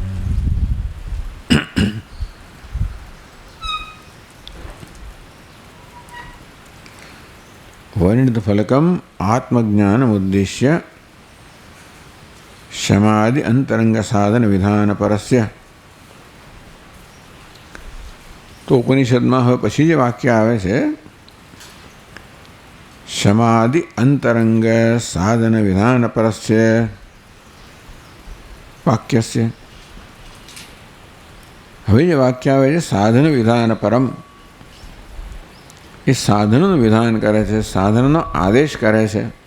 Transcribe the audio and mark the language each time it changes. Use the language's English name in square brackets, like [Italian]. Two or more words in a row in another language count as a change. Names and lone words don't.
[Sanskrit] वर्णितफलकम् आत्मज्ञानमुद्दिश्य शमादि अंतरंग साधन विधान परस्य। [Hindi] तो उपनिषद में [Gujarati] હવે પછી જે વાક્ય આવે છે [Sanskrit] शमादि अंतरंग साधन विधान परस्य वाक्यस्य। [Gujarati] હવે જે વાક્ય આવે છે [Sanskrit] साधन विधान परम, [Gujarati] એ સાધનનું વિધાન કરે છે, સાધનનો આદેશ કરે છે।